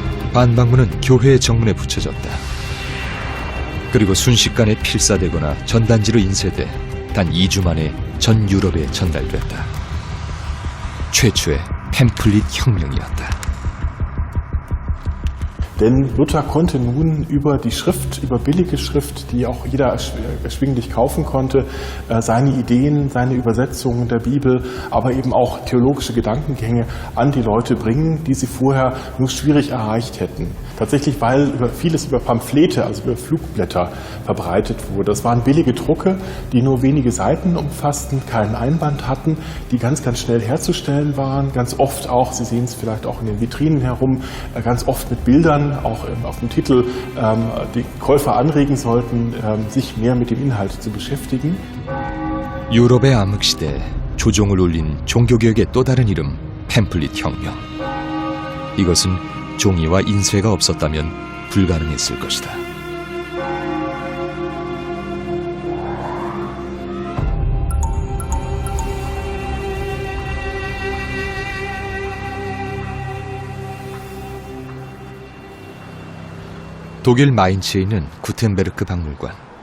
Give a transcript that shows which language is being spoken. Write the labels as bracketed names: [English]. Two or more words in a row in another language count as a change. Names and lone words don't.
[Korean] 반박문은 교회의 정문에 붙여졌다. 그리고 순식간에 필사되거나 전단지로 인쇄돼 단 2주 만에 전 유럽에 전달됐다. 최초의 팸플릿 혁명이었다. [German] Denn Luther konnte nun über die Schrift, über billige Schrift, die auch jeder erschwinglich kaufen konnte, seine Ideen, seine Übersetzungen der Bibel, aber eben auch theologische Gedankengänge an die Leute bringen, die sie vorher nur schwierig erreicht hätten. Tatsächlich, weil vieles über Pamphlete, also über Flugblätter verbreitet wurde. Das waren billige Drucke, die nur wenige Seiten umfassten, keinen Einband hatten, die ganz, ganz schnell herzustellen waren, ganz oft auch, Sie sehen es vielleicht auch in den Vitrinen herum, ganz oft mit Bildern, auch auf dem Titel, die Käufer anregen sollten, sich mehr mit dem Inhalt zu beschäftigen. [Korean] 유럽의 암흑시대에 조종을 울린 종교개혁의 또 다른 이름, 팸플릿 혁명. 이것은 종이와 인쇄가 없었다면 불가능했을 것이다. 독일 마인츠에 있는 구텐베르크 박물관.